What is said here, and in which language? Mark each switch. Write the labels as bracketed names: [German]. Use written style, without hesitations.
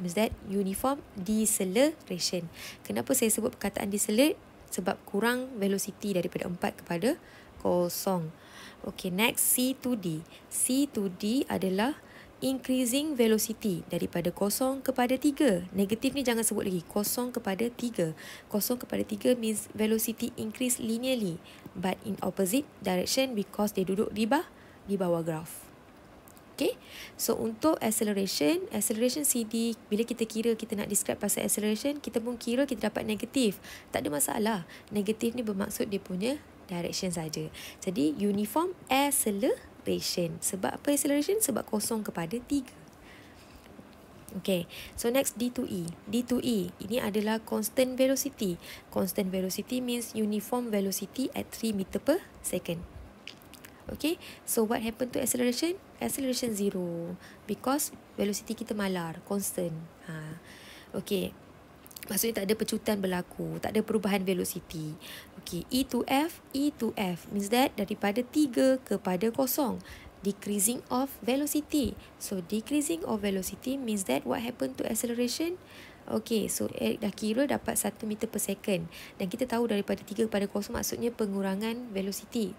[English] Means that uniform deceleration. [Malay] Kenapa saya sebut perkataan decelerate? Sebab kurang velocity daripada 4 kepada kosong. Okay, next C2D. C2D adalah [English] increasing velocity [Malay] daripada 0 kepada 3. Negatif ni jangan sebut lagi. 0 kepada 3. 0 kepada 3 [English] means velocity increase linearly but in opposite direction because [Malay] dia duduk di bawah graph. Okay, so untuk acceleration CD, bila kita kira kita nak describe pasal acceleration, kita pun kira kita dapat negatif. Tak ada masalah. Negatif ni bermaksud dia punya direction saja. Jadi uniform acceleration. Sebab apa acceleration? Sebab 0 kepada 3. [English] Okay, so next D2E. [Malay] D2E, ini adalah constant velocity. [English] Constant velocity means uniform velocity at 3 meter per second. Okay, so what happened to acceleration? Acceleration 0 because velocity [Malay] kita malar, [English] constant. [Malay] Okay, maksudnya tak ada pecutan berlaku, tak ada perubahan velocity. [English] Okay, E to F means that [Malay] daripada 3 kepada 0. [English] Decreasing of velocity. So decreasing of velocity means that what happened to acceleration? Okay, so [Malay] dah kira dapat [English] 1 meter per second. [Malay] Dan kita tahu daripada 3 kepada 0 maksudnya pengurangan velocity.